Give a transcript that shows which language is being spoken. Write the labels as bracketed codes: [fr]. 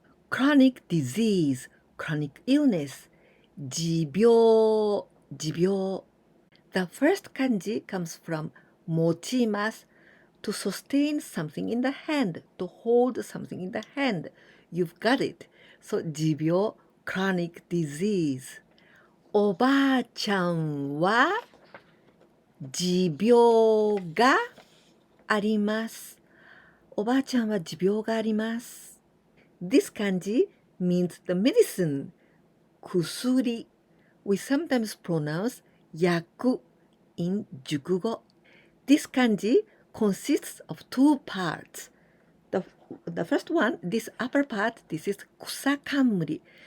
[en] Chronic disease, chronic illness, 持病, 持病. The first kanji comes from 持ちます, to sustain something in the hand, to hold something in the hand. You've got it. So 持病, chronic disease. [ja] おばあちゃんは持病があります。おばあちゃんは持病があります。 [en] This kanji means the medicine, 薬. We sometimes pronounce 薬 in 熟語. This kanji consists of 2 parts. The first one, this upper part, this is 草冠.